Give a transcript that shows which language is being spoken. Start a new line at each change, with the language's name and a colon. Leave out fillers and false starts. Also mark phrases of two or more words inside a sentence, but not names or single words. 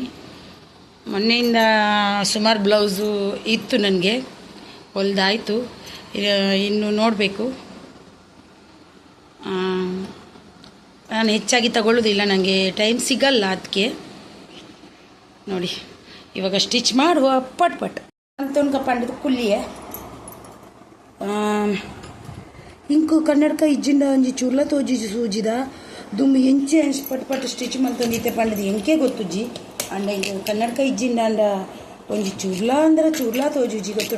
Kannada: ಮೊನ್ನೆಯಿಂದ ಸುಮಾರು ಬ್ಲೌಸು ಇತ್ತು ನನಗೆ, ಹೊಲ್ದಾಯಿತು. ಇನ್ನು ನೋಡಬೇಕು. ನಾನು ಹೆಚ್ಚಾಗಿ ತಗೊಳ್ಳೋದಿಲ್ಲ, ನನಗೆ ಟೈಮ್ ಸಿಗಲ್ಲ ಅದಕ್ಕೆ. ನೋಡಿ, ಇವಾಗ ಸ್ಟಿಚ್ ಮಾಡುವ
Tulu: ಪಟ್ ಪಟ್ ಅಂತೊನ್ಕ ಪಂಡದ ಕುಲ್ಲಿಯೇ ಇಂಕು ಕನ್ನಡಕ ಇಜ್ಜಿಂಡ ಒಂಜಿ ಚೂರ್ಲ ತೋಜಿಜಿ ಸೂಜಿದ ದುಮ್ಮಿ ಎಂಚೆ ಪಟ್ ಪಟ್ ಸ್ಟಿಚ್ ಮಲ್ತೊಂದಿತ್ತೆ ಪಂಡದು ಎಂಕೆ ಗೊತ್ತುಜ್ಜಿ. ಅಂಡ ಇದು ಕನ್ನಡಕ ಇಜ್ಜಿಂಡ ಅಂಡ ಒಂಜಿ ಚೂರ್ಲ ಅಂದ್ರೆ ಚೂರ್ಲ ತೋಜುಜಿ ಗೊತ್ತುಂಡ.